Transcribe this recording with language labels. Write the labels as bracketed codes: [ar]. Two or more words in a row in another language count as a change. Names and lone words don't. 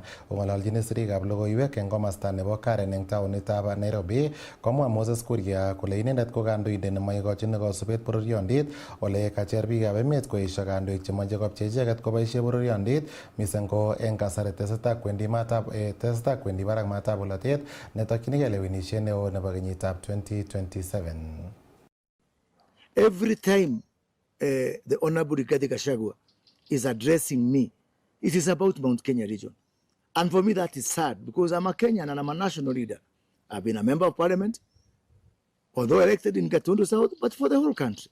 [kln] Ong'ololchini sirikab logoiwek eng komasta nebo Karen eng taonitab Nairobi, komwa Moses Kuria kole inendet ko kandoindet nemoikochini kosubet bororyondit ole kacher biikab emet koesio kandoik chemoche kopchei icheket koboisie bororyondit mising ko eng kasari tesetai kwendi barak matab bolotet netokyinigei lewenisiet neo nebo kenyitab 2027. [en] Every time the Honorable Rigathi Gachagua is addressing me, it is about Mount Kenya region. And for me, that is sad because I'm a Kenyan and I'm a national leader. I've been a member of parliament, although elected in Gatundu South, but for the whole country.